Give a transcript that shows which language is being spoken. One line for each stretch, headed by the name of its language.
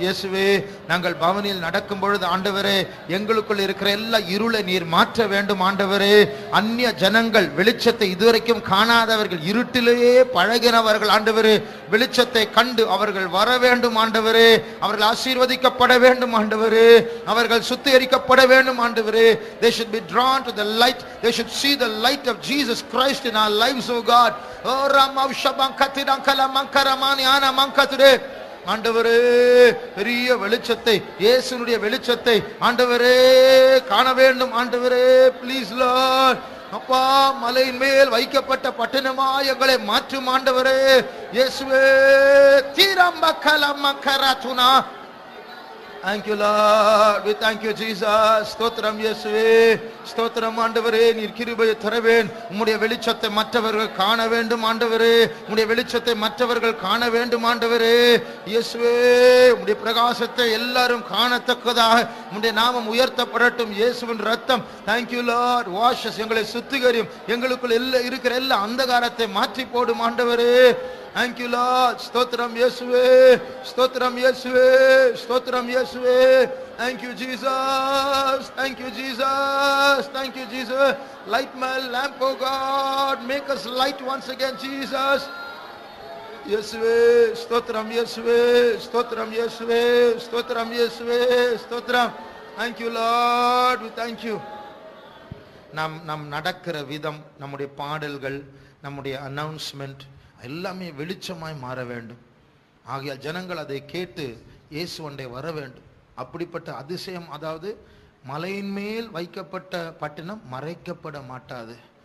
Tamil: இயேசுவே, நாங்கள் பவனியில் நடக்கும் பொழுது ஆண்டவரே எங்களுக்குள் இருக்கிற எல்லா இருளை நீர் மாற்ற வேண்டும். ஆண்டவரே, அந்நிய ஜனங்கள் வெளிச்சத்தை இதுவரைக்கும் காணாதவர்கள், இருட்டிலேயே பழகினவர்கள் ஆண்டவரே வெளிச்சத்தை கண்டு அவர்கள் வர வேண்டும். ஆண்டவரே, அவர்கள் ஆசீர்வதிக்கப்பட வேண்டும். ஆண்டவரே, அவர்கள் சுத்திகரிக்கப்பட வேண்டும்.
English: ஆண்டவரே, they should be drawn to the light. They should see the light of Jesus Christ in our lives, oh God. Oh ramav shabankatidankala mankaramani ana mankatude.
Tamil: ஆண்டவரே, பெரிய வெளிச்சத்தை, இயேசுனுடைய வெளிச்சத்தை ஆண்டவரே காண வேண்டும். ஆண்டவரே,
English: Please lord.
Tamil: அப்பா, மலையின் மேல் வைக்கப்பட்ட பட்டணமாய் எங்களை மாற்றும் ஆண்டவரே. இயேசுவே, தீரம்பக்கலமக்கரதுனா.
English: Thank you Lord, we thank you Jesus.
Tamil: ஸ்தோத்திரம் இயேசுவே, ஸ்தோத்திரம் ஆண்டவரே. நீர் கிருபையை தர வேண்டும். உம்முடைய வெளிச்சத்தை மற்றவர்கள் காண வேண்டும் ஆண்டவரே. உம்முடைய வெளிச்சத்தை மற்றவர்கள் காண வேண்டும் ஆண்டவரே. இயேசுவே, உம்முடைய பிரகாசத்தை எல்லாரும் காணத்தக்கதாக உம்முடைய நாமம் உயர்த்தப்படட்டும். இயேசுவின் ரத்தம்,
English: thank you Lord, wash us.
Tamil: எங்களை சுத்திகரியும். எங்களுக்குள் இருக்கிற எல்லா அந்தகாரத்தை மாற்றி போடும் ஆண்டவரே.
English: Thank you Lord.
Tamil: ஸ்தோத்திரம் இயேசுவே, ஸ்தோத்திரம் இயேசுவே, ஸ்தோத்திரம் இயேசுவே.
English: Thank you Jesus, thank you Jesus, thank you Jesus. Light my lamp, oh God, make us light once again Jesus.
Tamil: இயேசுவே, ஸ்தோத்திரம் இயேசுவே, ஸ்தோத்திரம் இயேசுவே, ஸ்தோத்திரம் இயேசுவே, ஸ்தோத்திரம்.
English: Thank you Lord, we thank you.
Tamil: நாம் நடக்கிற விதம், நம்முடைய பாடல்கள், நம்முடைய அனௌன்ஸ்மெண்ட் எல்லாமே வெளிச்சமாய் மாற வேண்டும். ஆகையால் ஜனங்கள் அதை கேட்டு இயேசுவண்டை வர வேண்டும். அப்படிப்பட்ட அதிசயம், அதாவது மலையின் மேல் வைக்கப்பட்ட பட்டணம் மறைக்கப்பட மாட்டாது.